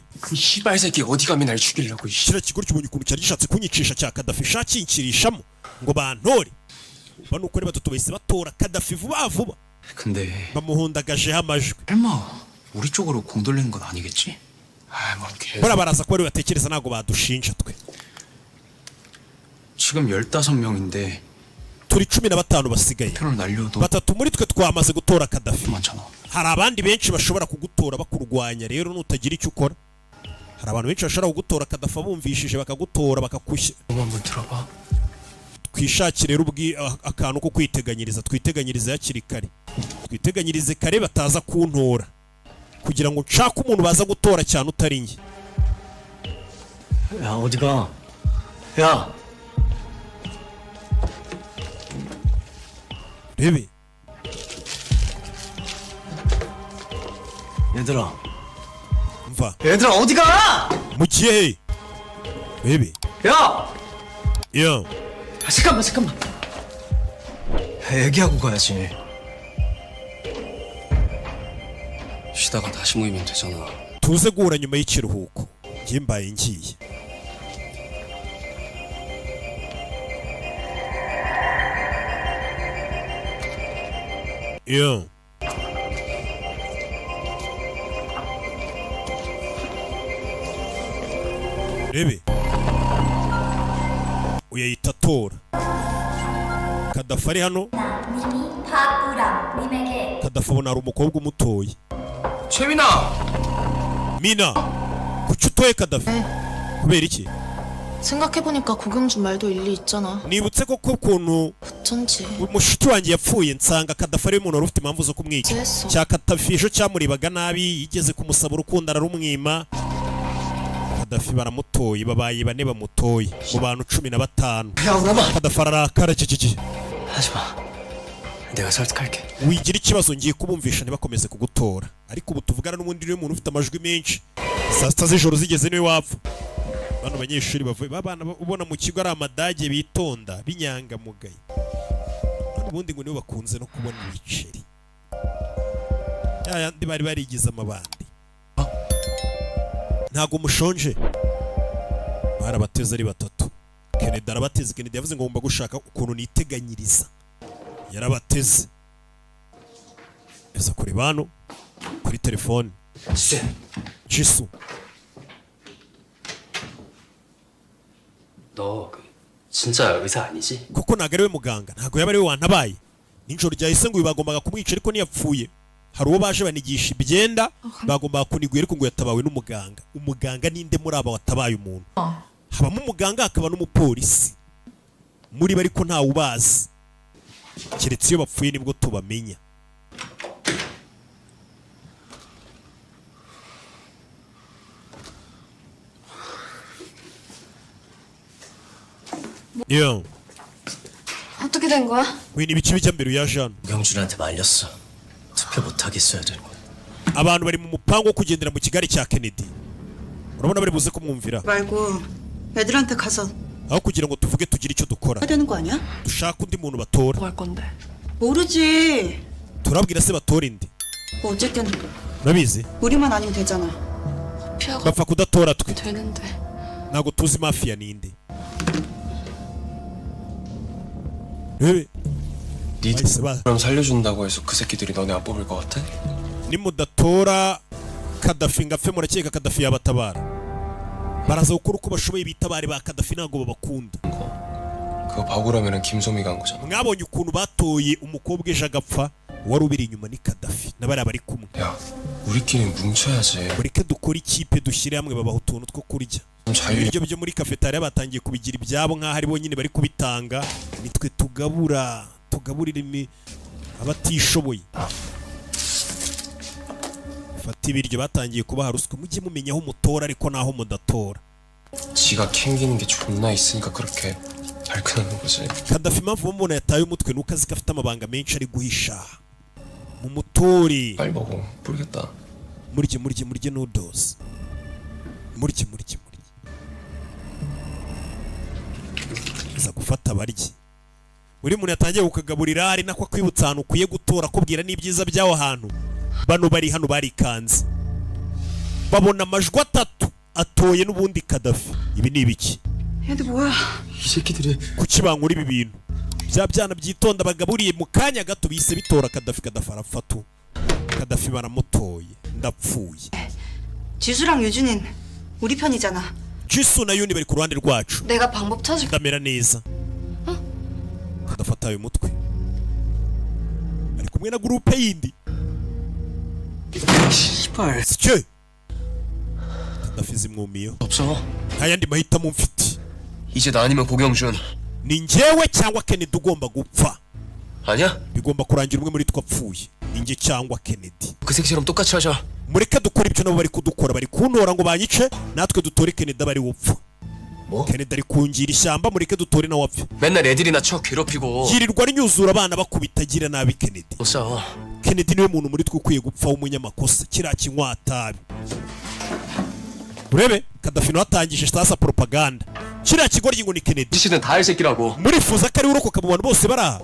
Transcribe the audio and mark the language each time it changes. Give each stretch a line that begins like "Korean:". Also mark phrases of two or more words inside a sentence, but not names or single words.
Korean: 그 씨발 새끼 어디 가면 날 죽이려고.
Kinyarwanda: kiriya kigo cy'umuntu ukuntu cyari gishatse kunyicisha cya Kadafi shakinkirishamo ngo bantore. bano uko ari batatu bahise batora Kadafi vuba vuba.
Korean: 근데
Kinyarwanda: bamuhundagajeho amajwi.
Korean: 설마 우리 쪽으로 공 돌리는 건 아니겠지? 아뭔 개.
Kinyarwanda: bora baraza ko bari batekereza ntabwo badushinja twe.
Korean: 지금 15명인데
Kinyarwanda: turi 15 basigaye.
Korean: 표를 날려도
Kinyarwanda: batatu muri twe twamaze gutora Kadafi.
Korean: 많잖아.
Kinyarwanda: hari abandi benshi bashobora kugutora bakurwanya rero nutagira icyo ukora. hari abantu benshi bashobora kugutora Kadafi bumvishije bakagutora bakakushya. Twishakire rero akantu ko kwiteganyiriza, twiteganyirize hakiri kare, twiteganyirize kare bataza kuntora, kugira ngo nshake umuntu baza gutora cyane utari njye.
Korean: 야 어디가? 야. 레비. 얘들아. 음파. 얘들아 어디가? 무지해. 레비. 야. 야. 잠깐만. 얘기하고 가야지. 쉬다가 다시 모이면 되잖아.
Kinyarwanda: tuze guhura nyuma y'ikiruhuko. Njye mbaye ngiye.
Korean: 야. 레비.
Kinyarwanda: uyayita tora. Kadafi ari hano. Kadafi abona hari umukobwa umutoye.
Korean: 최민아. 미나.
Kinyarwanda: kuki utoye Kadafi? kubera iki?
Korean: 생각해보니까 고경준 말도 일리 있잖아.
Kinyarwanda: nibutse koko ukuntu
Korean: 어쩐지
Kinyarwanda: umushuti wanjye yapfuye nsanga Kadafi ari umuntu wari ufite impamvu zo kumwica. cya Kadafi ejo cyamuribaga nabi yigeze kumusaba urukundo ararumwima. Kadafi baramutoye babaye bane bamutoye mu bantu 15. Kadafi ararakara ciciki.
Korean: 하지마. 내가 설득할게.
Kinyarwanda: wigira ikibazo ngiye kubumvisha ntibakomeze kugutora, ariko ubu tuvugana n'ubundi niwe muntu ufite amajwi menshi. saa sita z'ijoro zigeze niwe wapfa. bano banyeshuri bavuye babana ubona mu kigo ari amadage bitonda binyangamugaye, ubundi ngo nibo bakunze no kubona ibiceri yandi bari barigize amabandi. ntago mushonje? barabateze ari batatu. Kennedy arabateze. Kennedy yavuze ngo ngomba gushaka ukuntu niteganyiriza, yarabateze eza kuri bano kuri telefone. Jisu
Korean: 너 진짜 의사 아니지?
Kinyarwanda: kuko ntago ari we muganga, ntago yaba ari we wantabaye. Ninjoro ryahise ngo bagombaga kumwica ariko ntiyapfuye. hari uwo baje banigisha ibyenda bagombaga kunigwira ariko ngo yatabawe n'umuganga. Umuganga ninde muri aba watabaye umuntu? habamo umuganga hakaba n'umupolisi muri bari ko ntawe ubazi, keretse iyo bapfuye nibwo tubamenya.
Korean: 야. 어떻게 된 거야? 왜 니비치
Kinyarwanda: bijya mbere ya Jean?
Korean: 경준한테 말렸어. 투표 못 하겠어야 되는 거야.
Kinyarwanda: abantu bari mu mupango wo kugendera mu Kigali cya Kennedy. urabona bari buze kumwumvira.
Korean: 말고 애들한테 가서
Kinyarwanda: aho kugira ngo tuvuge tugire icyo dukora.
Korean: 해야 되는 거 아니야?
Kinyarwanda: dushaka undi muntu batora.
Korean: 뭐 할 건데? 모르지.
Kinyarwanda: turabwira se batora indi.
Korean: 뭐 어쨌든
Kinyarwanda: urabizi?
Korean: 우리만 아니면 되잖아. 피아가
Kinyarwanda: bapfa kudatora twe.
Korean: 되는데.
Kinyarwanda: ntago tuzi mafia ninde.
Korean: 왜? 그럼 살려준다고 해서 그 새끼들이 너네 안 뽑을 것 같아?
Kinyarwanda: nimudatora Kadafi ngapfe murakeka Kadafi yabatabara. baraza gukora uko bashoboye bitabare ba Kadafi ntago babakunda.
Korean: 그거 박우라면은 김소미가 한 거잖아.
Kinyarwanda: mwabonye ukuntu batoye umukobwa ejo agapfa, wari ubiri inyuma ni Kadafi n'abari bari kumwe.
Korean: 야, 우리끼리 뭉쳐야지.
Kinyarwanda: mureke dukore ikipe dushyire hamwe babaho utuntu two kurya. ibiryo byo muri cafetaria batangiye kubigira ibyabo nk'aho ari bo nyine bari kubitanga. nitwe tugaburira abatishoboye. fata ibiryo batangiye kubaha ruswa. mujye mumenya aho mutora ariko naho mudatora.
Korean: 지가 캥기는 게 존나 있으니까 그렇게 발끈하는 거지.
Kinyarwanda: Kadafi impamvu umuntu yataye umutwe nuko azi ko afite amabanga menshi ari guhisha mu mutori.
Korean: 빨리 먹어. 모르겠다.
Kinyarwanda: murye noodles. murye za gufata barye. buri muntu yatangiye kukagaburira ari nako kwibutsa ahantu ukwiye gutora kubwira n'ibyiza by'aho hantu. bano bari hano barikanze babona amajwi 3 atoye n'ubundi Kadafi. ibi ni ibiki?
Korean: 얘들 뭐야? 이 새끼들이
Kinyarwanda: kuki bankura ibi bintu? bya byana byitonda bagaburiye mu kanya gato bise bitora Kadafi. Kadafi arafatu. Kadafi baramutoye ndapfuye.
Korean: 지수랑 유준인 우리 편이잖아.
Kinyarwanda: Jisu na Yuni bari ku ruhande rwacu.
Korean: 내가 방법 찾을.
Kinyarwanda: ndamera neza. Kadafi ataye umutwe ari kumwe na groupe yindi.
Korean: 씨발.
Kinyarwanda: sicyo Gaddafi zimwumiyeho.
Korean: 없어.
Kinyarwanda: ntayandi mahitamo mfite.
Korean: 이제 나 아니면 고경준.
Kinyarwanda: ni njyewe cyangwa Kennedy ugomba gupfa.
Korean: 아니야?
Kinyarwanda: bigomba kurangira umwe muri twe apfuye. ni njye cyangwa Kennedy.
Korean: 그 새끼처럼 똑같이 하자.
Kinyarwanda: mureke dukora ibyo nabo bari kudukora, bari kuntora ngo banyice, natwe dutore Kennedy bari wupfa. Kennedy ari kungira ishyamba, mureke dutore nawe apfe.
Korean: 맨날 애들이나 쳐 괴롭히고.
Kinyarwanda: yirirwa nyuzura abana bakubita agira nabi Kennedy.
Korean: 싸워.
Kinyarwanda: Kennedy niwe muntu muri twe ukwiye gupfa w'umunyamakosa, kiriya kinywatabi. urebe Gaddafi no atangije sasa propaganda, kiriya kigoryi ngo ni Kennedy.
Korean: 지시는 다 할 새끼라고.
Kinyarwanda: murifuza ko ari urokoka mu bantu bose baraha.